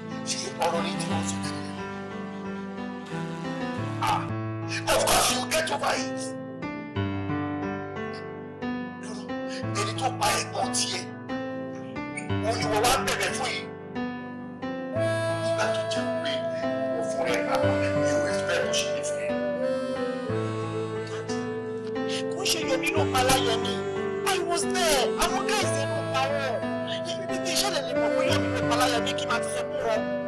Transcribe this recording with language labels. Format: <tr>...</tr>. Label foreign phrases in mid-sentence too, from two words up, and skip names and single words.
<yo>Ṣé ọ̀rọ̀ ni tí wọ́n sọ tẹ́lẹ̀?</yo> <en>Ah, of course you get over it.</en> <yo>Ẹni tó pa ẹ̀gbọ́n tiẹ̀, òun ni wọ́n wá bẹ̀bẹ̀ fún yìí. Nígbà tó jẹ́ pé mo fún rẹ̀ pàápàá, mi ò expect bó ṣe lè fẹ́. Kò ṣe Yomi ló pa Láyẹmí.</yo> <en>I was there.</en> <yo>Àwọn guys ẹ̀ ló pa wọ́n. Ibi tí ìṣẹ̀lẹ̀ lè mọ̀ pé Yomi ló pa Láyẹmí kí n máa ti sọ fún wọn.</yo>